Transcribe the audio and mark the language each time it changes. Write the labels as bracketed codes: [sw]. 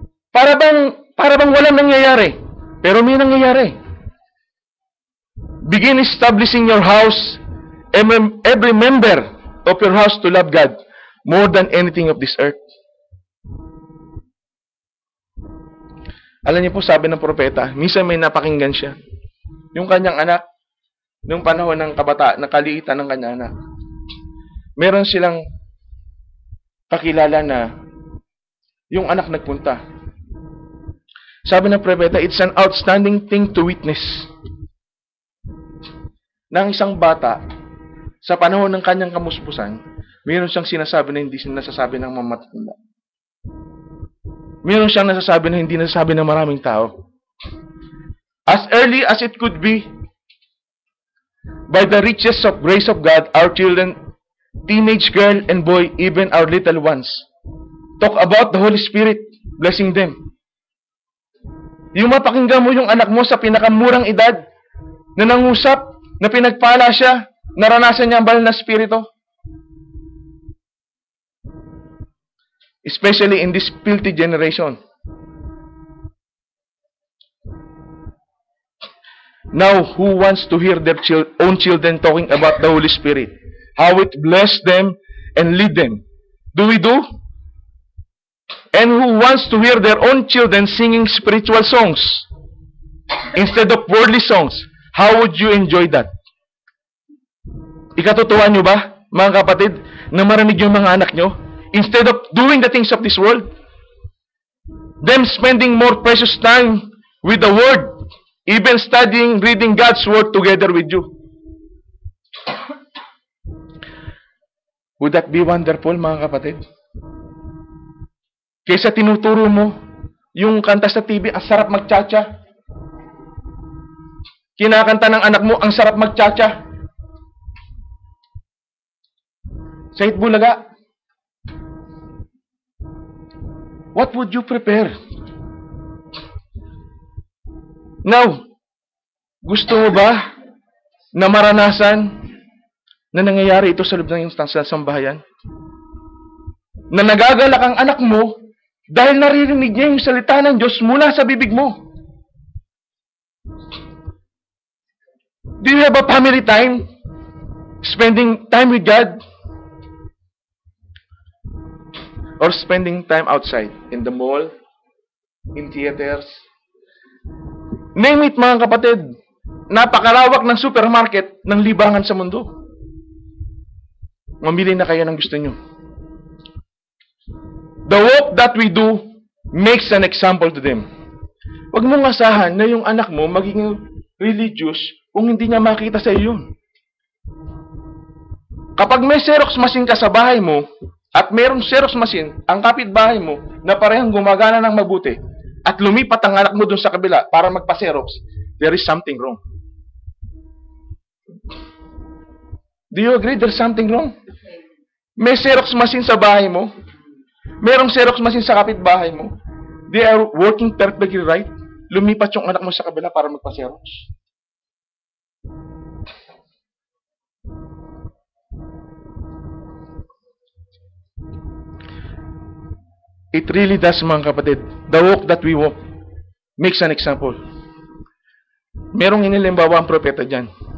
[tl] Para bang walang nangyayari. Pero may nangyayari. [en] Begin establishing your house, every member of your house to love God more than anything of this earth. [tl] Alam niyo po, sabi ng propeta, minsan may napakinggan siya. Yung kanyang anak, nung panahon ng kaliitan ng kanyang anak, meron silang kakilala na yung anak nagpunta. Sabi ng propeta, [en] it's an outstanding thing to witness. [tl] Nang isang bata, sa panahon ng kanyang kamuspusan, meron siyang sinasabi na hindi nasasabi ng mga matatanda. Meron siyang nasasabi na hindi nasasabi ng maraming tao. [en] As early as it could be, by the riches of grace of God, our children, teenage girl and boy, even our little ones, talk about the Holy Spirit, blessing them. [tl] Yung mapakinggan mo yung anak mo sa pinakamurang edad, na nangusap, na pinagpala siya, naranasan niya ang banal na spirito. [en] Especially in this filthy generation. Now, who wants to hear their own children talking about the Holy Spirit? How it blessed them and lead them? Do we do? And who wants to hear their own children singing spiritual songs instead of worldly songs? How would you enjoy that? [tl] Ikatutuwa nyo ba, mga kapatid, na marinig yung mga anak nyo? [en] Instead of doing the things of this world, them spending more precious time with the Word, even studying, reading God's Word together with you. Would that be wonderful, [tl] mga kapatid? Kaysa tinuturo mo yung kanta sa TV, ang sarap magchacha. Kinakanta ng anak mo, ang sarap magchacha. [en] Sa Itbulaga, what would you prepare? [tl] Now, gusto mo ba na maranasan na nangyayari ito sa loob ng iyong sambahayan? Na nagagalak ang anak mo dahil naririnig niya yung salita ng Diyos mula sa bibig mo. [en] Do you have a family time? Spending time with God? Or spending time outside? In the mall? In theaters? Name it, [tl] mga kapatid. Napakalawak ng supermarket ng libangan sa mundo. Mamili na kayo ng gusto nyo. [en] The work that we do makes an example to them. [tl] Huwag mong asahan na yung anak mo magiging religious kung hindi niya makita sa iyo yun. Kapag may Xerox machine ka sa bahay mo, at mayroong Xerox machine ang kapitbahay mo na parehong gumagana ng mabuti, at lumipat ang anak mo dun sa kabila para magpa-Xerox, [en] there is something wrong. Do you agree there's something wrong? [tl] May Xerox machine sa bahay mo, mayroong Xerox machine sa kapitbahay mo, [en] they are working perfectly right, [tl] lumipat yung anak mo sa kabila para magpa-Xerox. [en] It really does, [tl] mga kapatid. [en] The walk that we walk makes an example. [tl] Merong inilimbawa ang propeta dyan.